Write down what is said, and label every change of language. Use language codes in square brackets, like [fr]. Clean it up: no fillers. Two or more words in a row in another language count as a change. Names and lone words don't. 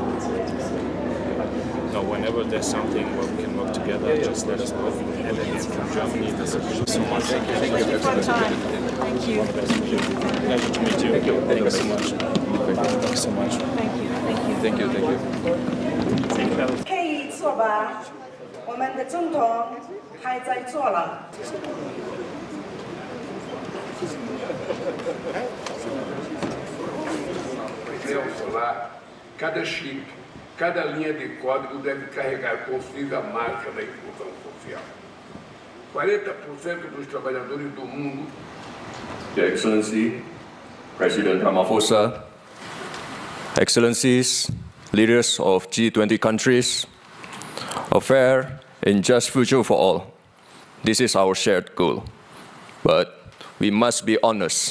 [en] No, whenever there's something where we can work together, just let us know. And again, from Germany, that's so much. Thank you for your time. Thank you. Pleasure to meet you. Thank you so much. Thank you so much. Thank you. Thank you. Thank you. [zh] 可以坐吧，我们的总统还在坐了。 [pt] Solar, cada chip, cada linha de código deve carregar consigo a marca da inclusão social. 40% dos trabalhadores do mundo. [en] Your Excellency, President Ramaphosa, Excellencies, leaders of G20 countries, a fair and just future for all. This is our shared goal. But we must be honest.